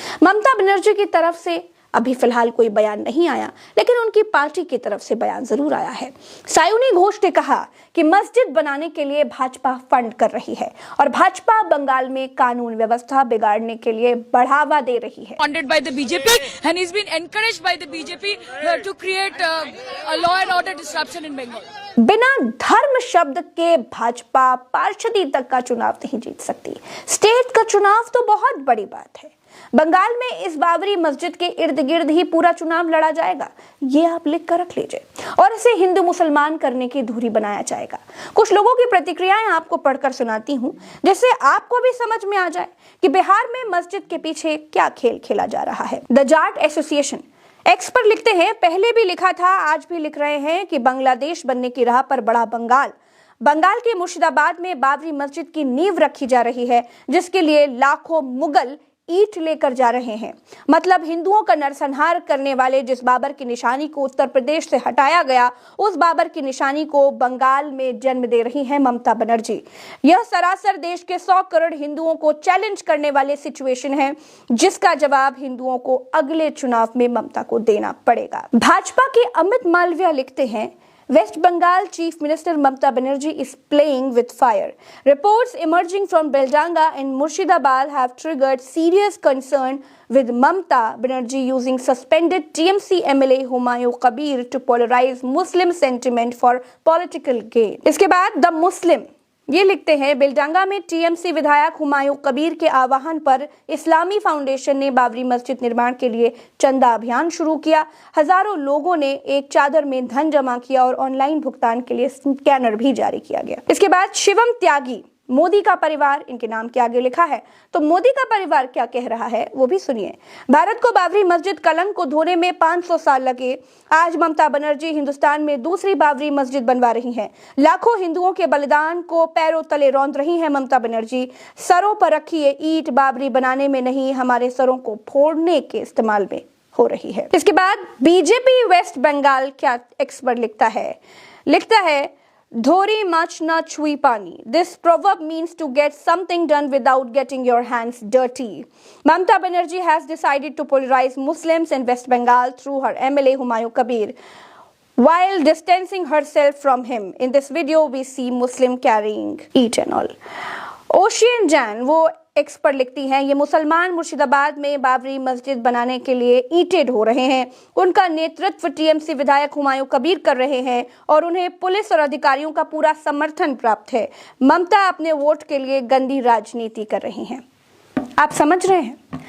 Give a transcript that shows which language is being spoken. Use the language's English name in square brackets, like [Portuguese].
[Hindi] ममता बनर्जी की तरफ से अभी फिलहाल कोई बयान नहीं आया, लेकिन उनकी पार्टी की तरफ से बयान जरूर आया है। सायुनी घोष ने कहा कि मस्जिद बनाने के लिए भाजपा फंड कर रही है और भाजपा बंगाल में कानून व्यवस्था बिगाड़ने के लिए बढ़ावा दे रही है। [English] Funded by the BJP and he's been encouraged by the BJP to create a law and order disruption in Bengal. [Hindi] बिना धर्म शब्द के भाजपा पार्षदी तक का चुनाव नहीं जीत सकती। स्टेट का चुनाव तो बहुत बड़ी बात है। बंगाल में इस बाबरी मस्जिद के इर्द गिर्द ही पूरा चुनाव लड़ा जाएगा, ये आप लिख कर रख लीजिए, और इसे हिंदू मुसलमान करने की धुरी बनाया जाएगा। कुछ लोगों की प्रतिक्रियाएं आपको पढ़कर सुनाती हूं, जिससे आपको भी समझ में आ जाए कि बिहार में मस्जिद के पीछे क्या खेल खेला जा रहा है। द जाट एसोसिएशन एक्स पर लिखते हैं, पहले भी लिखा था, आज भी लिख रहे हैं कि बांग्लादेश बनने की राह पर बढ़ा बंगाल। बंगाल के मुर्शिदाबाद में बाबरी मस्जिद की नींव रखी जा रही है, जिसके लिए लाखों मुगल ईंट लेकर जा रहे हैं। मतलब हिंदुओं का नरसंहार करने वाले जिस बाबर की निशानी को उत्तर प्रदेश से हटाया गया, उस बाबर की निशानी को बंगाल में जन्म दे रही हैं ममता बनर्जी। यह सरासर देश के 100 करोड़ हिंदुओं को चैलेंज करने वाले सिचुएशन है, जिसका जवाब हिंदुओं को अगले चुनाव में ममता को देना पड़ेगा। भाजपा के अमित मालविया लिखते हैं, [English] West Bengal Chief Minister Mamata Banerjee is playing with fire. Reports emerging from Beldanga and Murshidabad have triggered serious concern with Mamata Banerjee using suspended TMC MLA Humayun Kabir to polarize Muslim sentiment for political gain. [Hindi] इसके बाद the Muslim ये लिखते हैं, बेलडांगा में TMC विधायक हुमायूं कबीर के आह्वान पर इस्लामी फाउंडेशन ने बाबरी मस्जिद निर्माण के लिए चंदा अभियान शुरू किया। हजारों लोगों ने एक चादर में धन जमा किया और ऑनलाइन भुगतान के लिए स्कैनर भी जारी किया गया। इसके बाद शिवम त्यागी, मोदी का परिवार इनके नाम के आगे लिखा है, तो मोदी का परिवार क्या कह रहा है वो भी सुनिए। भारत को बाबरी मस्जिद कलंक को धोने में 500 साल लगे। आज ममता बनर्जी हिंदुस्तान में दूसरी बाबरी मस्जिद बनवा रही हैं। लाखों हिंदुओं के बलिदान को पैरों तले रौंद रही हैं ममता बनर्जी। सरों पर रखी ये ईंट बाबरी बनाने में नहीं, हमारे सरों को फोड़ने के इस्तेमाल में हो रही है। इसके बाद बीजेपी वेस्ट बंगाल क्या एक्सपर्ट लिखता है [Bangla] Dhori mach na chui pani. [English] This proverb means to get something done without getting your hands dirty. Mamata Banerjee has decided to polarize Muslims in West Bengal through her MLA Humayun Kabir, while distancing herself from him. In this video, we see Muslim carrying each and all. [Hindi] Ocean Jain वो x पर लिखती हैं, ये मुसलमान मुर्शिदाबाद में बाबरी मस्जिद बनाने के लिए ईंटें ढो रहे हैं। उनका नेतृत्व टीएमसी विधायक हुमायूं कबीर कर रहे हैं और उन्हें पुलिस और अधिकारियों का पूरा समर्थन प्राप्त है। ममता अपने वोट के लिए गंदी राजनीति कर रही हैं। आप समझ रहे हैं?